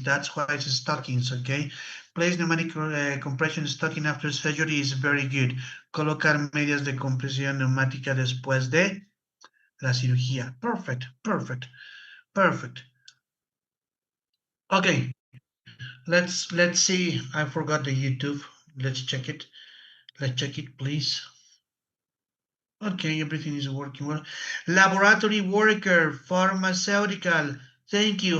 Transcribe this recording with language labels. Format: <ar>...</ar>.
<en>That's why it's stockings, okay? Place pneumatic compression stocking after surgery is very good.</en> <es>Colocar medias de compresión neumática después de la cirugía.</es> <en>Perfect, perfect, perfect. Okay, let's see. I forgot the YouTube. Let's check it. Let's check it, please. Okay, everything is working well. Laboratory worker, pharmaceutical. Thank you.</en>